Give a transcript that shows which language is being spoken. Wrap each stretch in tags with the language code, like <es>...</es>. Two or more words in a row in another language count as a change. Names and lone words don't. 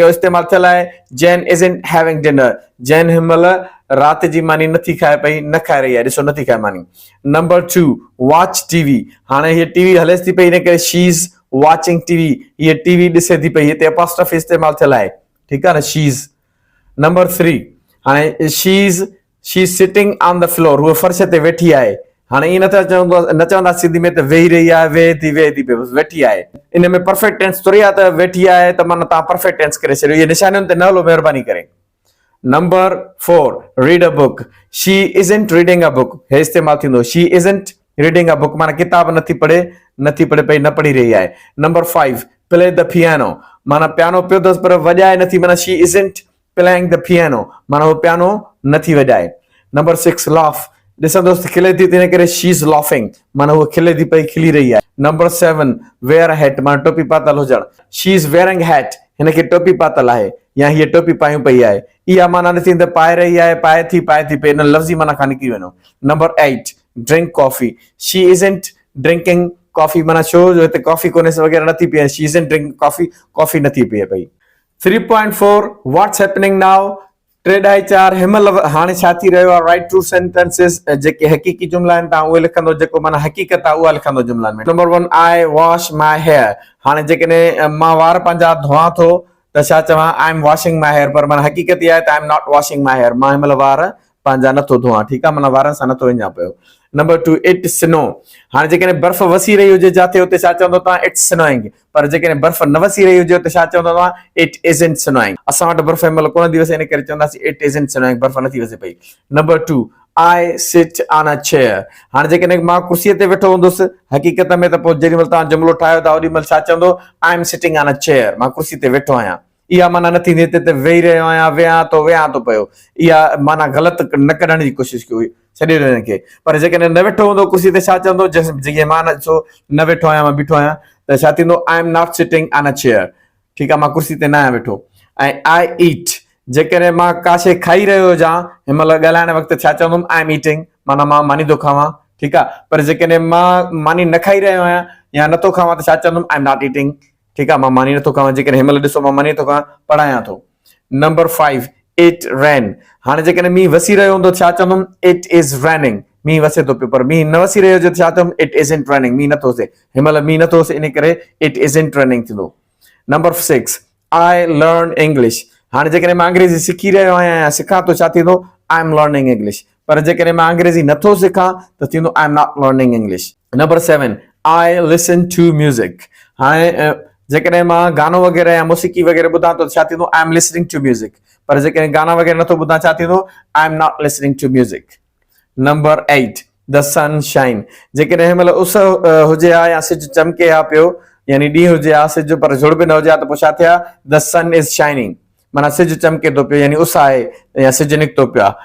<sd>इहो इस्तेमाल थियल आहे</sd> <en>Jane isn't having dinner</en> <sd>जैन हिमल रात जी मानी नथी खाए पई न खाए रही आहे ॾिसो नथी खाए मानी</sd> <en>number 2 watch TV</en> <sd>हाणे हीअ टीवी हलेस थी पई इन करे</sd> <en>she is watching TV</en> <sd>हीअ टीवी ॾिसे थी पई हिते अपॉस्ट्रफी इस्तेमाल थियल आहे ठीकु आहे न</sd> <en>she is</en> <sd>नंबर 3 हाणे</sd> <en>she is sitting on the floor</en> <sd>हूअ फर्श ते वेठी आहे हाणे ईअं न चवंदा सिंधी में त वेही रही आहे वेहे थी पई वेठी आहे इन में</sd> <en>perfect tense</en> <sd>थोरी आहे त वेठी आहे त माना तव्हां</sd> <en>perfect tense</en> <sd>करे छॾियो इहे निशानियुनि ते न हलो महिरबानी करे</sd> <en>number 4 read a book she isn't reading a book</en> <sd>हे इस्तेमाल थींदो</sd> <en>she isn't reading a book</en> <sd>माना किताब नथी पढ़े पई न पढ़ी रही आहे</sd> <en>number 5 play the piano</en> <sd>माना पियानो पियो अथसि पर वॼाए नथी माना</sd> <en>she isn't playing the piano</en> <sd>माना वो पियानो नथी वॼाए</sd> <en>number 6 laugh</en> <sd>ॾिसंदोसि खिले थी इन करे</sd> <en>she is laughing</en> <sd>माना वो खिले थी पई खिली रही आहे</sd> <en>Number 7, wear a hat,</en> <sd>माना टोपी पातल हुजण.</sd> <en>She is wearing hat,</en> <sd>हिनखे टोपी पातल आहे या हीअ टोपी पायूं पई आहे. इहा माना न थींदी पाए रही आहे, पाए थी पे, इन लफ़्ज़ी माना खां निकिरी वञो.</sd> <en>Number 8, drink coffee. She isn't drinking coffee,</en> <sd>माना छो जो हिते कॉफी कोन्हे वग़ैरह नथी पीए.</sd> <en>She isn't drinking coffee,</en> <sd>कॉफी नथी पीए पई.</sd> <en>3.4, what's happening now?</en> <sd>3.4 हिमल हाणे छा थी रहियो आहे.</sd> <en>write true sentences,</en> <sd>जेके हक़ीक़ी जुमला आहिनि तव्हां उहे लिखंदो, जेको माना हक़ीक़त आहे उहा लिखंदो जुमलनि में.</sd> <en>Number 1, I wash my hair.</en> <sd>हाणे जेकॾहिं मां वार पंहिंजा धोआं थो त छा चवां,</sd> <en>I am washing my hair,</en> <sd>पर माना हक़ीक़त इहा आहे त</sd> <en>I am not washing my hair.</en> <sd>मां हिमल वार पंहिंजा नथो धोआं. ठीकु आहे, माना वारनि सां नथो वञा पियो.</sd> <en>Number 2, it snow.</en> <sd>हाणे जेकॾहिं बर्फ़ वसी रही हुजे जिथे हुते छा चवंदो तव्हां,</sd> <en>it's snowing.</en> <sd>पर जेकॾहिं बर्फ़ न वसी रही हुजे हुते छा चवंदो तव्हां,</sd> <en>it isn't snowing.</en> <sd>असां वटि बर्फ़ हिनमहिल कोन थी वसे, इन करे चवंदासीं</sd> <en>it isn't snowing,</en> <sd>बर्फ़ नथी वसे पई.</sd> <en>नंबर 2, I sit on a chair.</en> <sd>हाणे जेकॾहिं मां कुर्सीअ ते वेठो हूंदुसि, हक़ीक़त में त पोइ जेॾी महिल तव्हां जुमिलो ठाहियो था ओॾी महिल छा चवंदो,</sd> <en>I am sitting on a chair,</en> <sd>मां कुर्सी ते वेठो आहियां. इहा माना न थींदी, हिते वेही रहियो आहियां, वेहां थो पियो. इहा माना ग़लति न कढण जी कोशिशि कयो, छॾे ॾियो हिनखे. पर जेकॾहिं न वेठो हूंदो कुर्सी ते, छा चवंदो, जीअं मां न वेठो आहियां, मां बीठो आहियां, त छा थींदो,</sd> <en>I am not sitting on a chair.</en> <sd>ठीकु आहे, मां कुर्सी ते न आहियां वेठो. ऐं</sd> <en>I eat,</en> <sd>जेकॾहिं मां का शइ खाई रहियो हुजां हिनमहिल ॻाल्हाइण वक़्तु, छा चवंदुमि,</sd> <en>I am eating,</en> <sd>माना मां मानी थो खावां. ठीकु आहे, पर जेकॾहिं मां मानी न खाई रहियो आहियां या नथो खावां त छा चवंदुमि,</sd> <en>I am not eating.</en> <sd>ठीकु आहे, मां मानी नथो खावां. जेकॾहिं हिनमहिल ॾिसो मां मानी थो खावां, पढ़ायां थो.</sd> <en>नंबर 5, it rain.</en> <sd>हाणे जेकॾहिं मींहुं वसी रहियो हूंदो छा चवंदुमि,</sd> <en>it is raining.</en> <sd>मींहुं वसे थो पियो, पर मींहुं न वसी रहियो हुजे त छा चवंदुमि,</sd> <en>it isn't raining.</en> <sd>मींहुं नथो वसे हिनमहिल, मींहुं नथो वसे, इन करे</sd> <en>it isn't raining</en> <sd>थींदो.</sd> <en>Number 6, I learn English.</en> <sd>हाणे जेकॾहिं मां अंग्रेज़ी सिखी रहियो आहियां या सिखां थो, छा थींदो,</sd> <en>I am learning English.</en> <sd>पर जेकॾहिं मां अंग्रेज़ी नथो सिखां त थींदो,</sd> <en>I am not learning English. Number 7, I listen to music.</en> <sd>हाणे जेकॾहिं मां गानो वग़ैरह या मौसीक़ी वग़ैरह ॿुधां थो, छा थींदो,</sd> <en>I am listening to music.</en> <sd>पर जेकॾहिं गाना वग़ैरह नथो ॿुधां, छा थींदो,</sd> <en>I am not listening to music. Number 8, the sun shine.</en> <sd>जेकॾहिं हिनमहिल उस हुजे हा या सिज चमके हा पियो, यानी ॾींहुं हुजे हा, सिज पर झुड़ बि न हुजे हा, त पोइ छा थिया,</sd> <en>the sun is shining,</en> <sd>माना सिज चमके थो पियो, यानी उस आहे या सिज निकितो पियो आहे.</sd>